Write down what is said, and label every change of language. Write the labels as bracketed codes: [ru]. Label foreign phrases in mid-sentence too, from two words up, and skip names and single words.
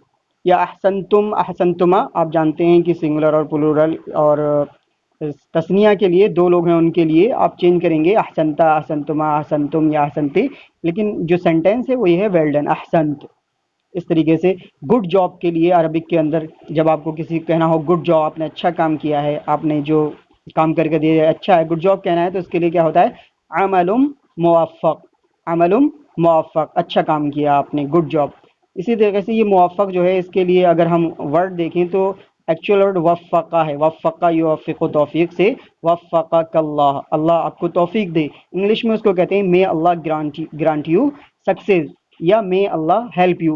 [ar] یا احسنتم، احسنتما [ur] آپ جانتے ہیں کہ سنگولر اور پلورل اور تثنیہ کے لیے دو لوگ ہیں ان کے لیے آپ چینج کریں گے، [ar] احسنتا، احسنتما، احسنتم یا احسنتے، [ur] لیکن جو سینٹینس ہے وہ یہ ہے [en] well done, [ur] احسنت۔ اس طریقے سے [en] good job [ur] کے لیے عربک کے اندر جب آپ کو کسی کو کہنا ہو [en] good job, [ur] آپ نے اچھا کام کیا ہے، آپ نے جو کام کر کے دیا ہے اچھا ہے، [en] good job [ur] کہنا ہے تو اس کے لیے کیا ہوتا ہے؟ [ar] عمل موفق، عمل موفق، [ur] اچھا کام کیا آپ نے، [en] good job. [ur] اسی طریقے سے یہ موفق جو ہے اس کے لیے اگر ہم ورڈ دیکھیں تو [en] actual word [ur] وفقہ ہے، [ar] وفقہ یوفق، [ur] توفیق سے [ar] وفقک اللہ، [ur] اللہ آپ کو توفیق دے۔ انگلش میں اس کو کہتے ہیں [en] May Allah grant you success, یا May Allah help you.